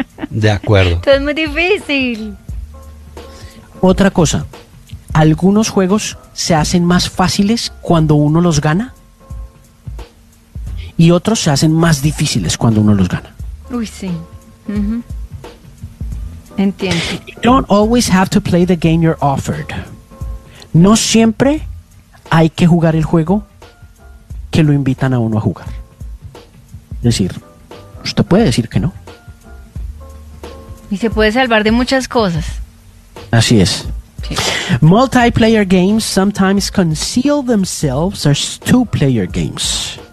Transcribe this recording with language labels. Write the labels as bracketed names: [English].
[Spanish] De acuerdo. Esto es muy difícil. Otra cosa, algunos juegos se hacen más fáciles cuando uno los gana y otros se hacen más difíciles cuando uno los gana. Uy, sí. Entiendo. [English] You don't always have to play the game you're offered. [Spanish] No siempre hay que jugar el juego que lo invitan a uno a jugar. Es decir, usted puede decir que no. Y se puede salvar de muchas cosas. Así es. Sí. [English] Multiplayer games sometimes conceal themselves as two-player games.